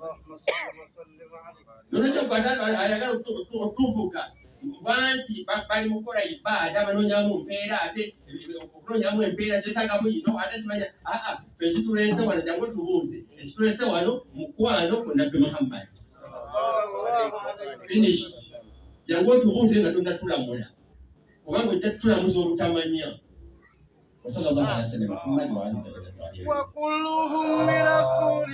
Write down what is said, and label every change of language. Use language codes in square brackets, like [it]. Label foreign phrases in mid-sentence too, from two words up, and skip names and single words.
[lg] Nolwekyo ayagala otuvuga nti bali mu kukola ibaada banoonyamu mpeera ate okunoonyamu empeera kyetaagamu yino ate simanya. Ffe ekituleese wano jangu tubuuze. Ekituleese wano mukwano ku Nabbi Muhammad. Finished. Jangu tubuuze nga tonnatulamula. Kubanga ojja tutulamuza olutamanya. [ar] وصلى الله على سيدنا محمد وعلى اله وصحبه.